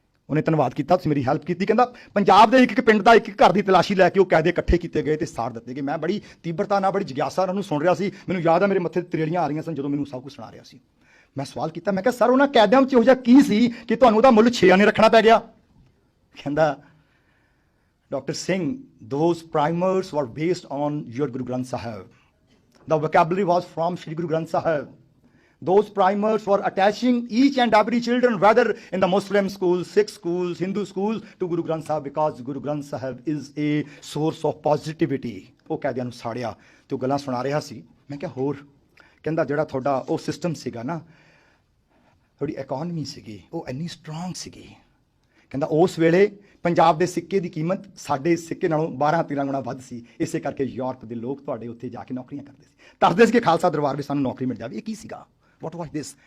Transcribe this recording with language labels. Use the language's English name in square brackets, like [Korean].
[Punjabi] ਉਹਨੇ ਧੰਨਵਾਦ ਕੀਤਾ, ਤੁਸੀਂ ਮੇਰੀ ਹੈਲਪ ਕੀਤੀ। ਕਹਿੰਦਾ ਪੰਜਾਬ ਦੇ ਇੱਕ ਪਿੰਡ ਦਾ ਇੱਕ ਘਰ ਦੀ ਤਲਾਸ਼ੀ ਲੈ ਕੇ ਉਹ ਕੈਦੇ ਇਕੱਠੇ ਕੀਤੇ ਗਏ ਤੇ ਸਾੜ ਦਿੱਤੇ ਗਏ। ਮੈਂ ਬੜੀ ਤੀਬਰਤਾ ਨਾਲ, ਬੜੀ ਜਿਗਿਆਸਾ ਨਾਲ ਉਹਨੂੰ ਸੁਣ ਰਿਹਾ ਸੀ। ਮੈਨੂੰ ਯਾਦ ਹੈ ਮੇਰੇ ਮੱਥੇ ਤੇ ਤਰੇੜੀਆਂ ਆ ਰਹੀਆਂ ਸਨ ਜਦੋਂ ਮੈਨੂੰ ਸਭ ਕੁਝ ਸੁਣਾ ਰਿਹਾ ਸੀ। ਮੈਂ ਸਵਾਲ ਕੀਤਾ, ਮੈਂ ਕਿਹਾ ਸਰ ਉਹਨਾਂ ਕੈਦਿਆਂ ਵਿੱਚ ਇਹੋ ਜਿਹਾ ਕੀ ਸੀ ਕਿ ਤੁਹਾਨੂੰ ਉਹਦਾ ਮੁੱਲ 6 ਆਨੇ ਰੱਖਣਾ ਪੈ ਗਿਆ? ਕਹਿੰਦਾ doctor Singh, [English] those primers were based on your Guru Granth Sahib. The vocabulary was from Shri Guru Granth Sahib. those primers for attaching each and every children, whether in the Muslim schools, Sikh schools, Hindu schools, to Guru Granth Sahib, because Guru Granth Sahib is a source of positivity. [Punjabi] ਉਹ ਕੈਦੀਆਂ ਨੂੰ ਸਾੜਿਆ ਤੇ ਉਹ ਗੱਲਾਂ ਸੁਣਾ ਰਿਹਾ ਸੀ। ਮੈਂ ਕਿਹਾ ਹੋਰ, ਕਹਿੰਦਾ ਜਿਹੜਾ ਤੁਹਾਡਾ ਉਹ ਸਿਸਟਮ ਸੀਗਾ ਨਾ, ਤੁਹਾਡੀ ਇਕਨੋਮੀ ਸੀਗੀ ਉਹ ਇੰਨੀ ਸਟਰੋਂਗ ਸੀਗੀ, ਕਹਿੰਦਾ ਉਸ ਵੇਲੇ ਪੰਜਾਬ ਦੇ ਸਿੱਕੇ ਦੀ ਕੀਮਤ ਸਾਡੇ ਸਿੱਕੇ ਨਾਲੋਂ 12-13 ਗੁਣਾ ਵੱਧ ਸੀ, ਇਸੇ ਕਰਕੇ ਯੂਰਪ ਦੇ ਲੋਕ ਤੁਹਾਡੇ ਉੱਥੇ ਜਾ ਕੇ ਨੌਕਰੀਆਂ ਕਰਦੇ ਸੀ, ਤਰਸਦੇ ਸੀ ਕਿ ਖਾਲਸਾ ਦਰਬਾਰ ਵਿੱਚ ਸਾਨੂੰ ਨੌਕਰੀ ਮਿਲ ਜਾਵੇ। ਇਹ ਕੀ ਸੀਗਾ? [English] What was this?